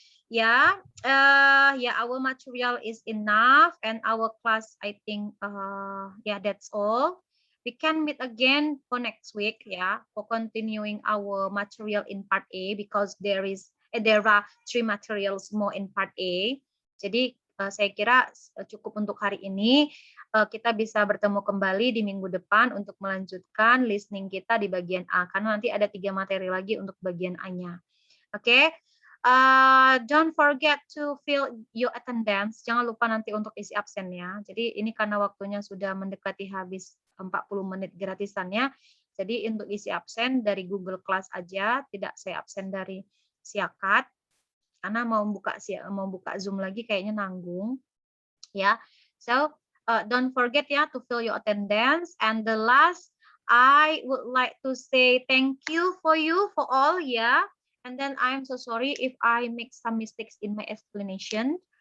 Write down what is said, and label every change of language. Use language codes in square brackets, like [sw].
[en] Yeah, our material is enough, and our class, I think, yeah, that's all. We can meet again for next week, yeah, for continuing our material in part A, because there are 3 materials more in part A. [id] Jadi saya kira cukup untuk hari ini. Kita bisa bertemu kembali di minggu depan untuk melanjutkan listening kita di bagian A, karena nanti ada 3 materi lagi untuk bagian A-nya. Oke. [en] Don't forget to fill your attendance. [id] Jangan lupa nanti untuk isi absennya. Jadi ini karena waktunya sudah mendekati habis 40 menit gratisannya. Jadi untuk isi absen dari Google Class aja, tidak saya absen dari Siakat. Karena mau buka Zoom lagi kayaknya nanggung. Ya. [en] So don't forget ya to fill your attendance. And the last, I would like to say thank you for all, ya. And then I'm so sorry if I make some mistakes in my explanation.